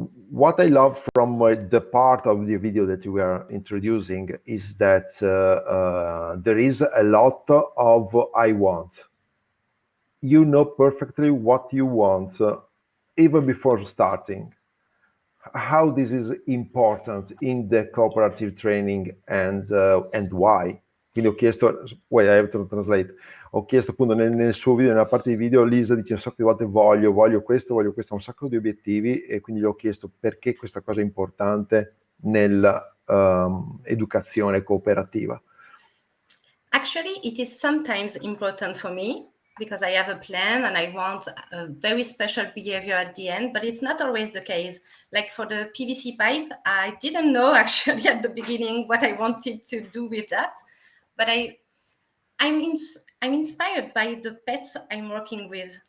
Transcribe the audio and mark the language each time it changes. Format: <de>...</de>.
<en>What I love from the part of the video that you were introducing is that there is a lot of I want. You know perfectly what you want even before starting. How this is important in the cooperative training and why.</en> <it>Quindi ho chiesto,</it> <en>I have to translate.</en> <it>Ho chiesto appunto nel suo video, nella parte di video, Lisa dice un sacco di volte voglio questo, un sacco di obiettivi, e quindi gli ho chiesto perché questa cosa è importante nell'educazione cooperativa.</it> <en>Actually, it is sometimes important for me because I have a plan and I want a very special behavior at the end, but it's not always the case. Like for the PVC pipe, I didn't know actually at the beginning what I wanted to do with that, but I'm inspired by the pets I'm working with.</en>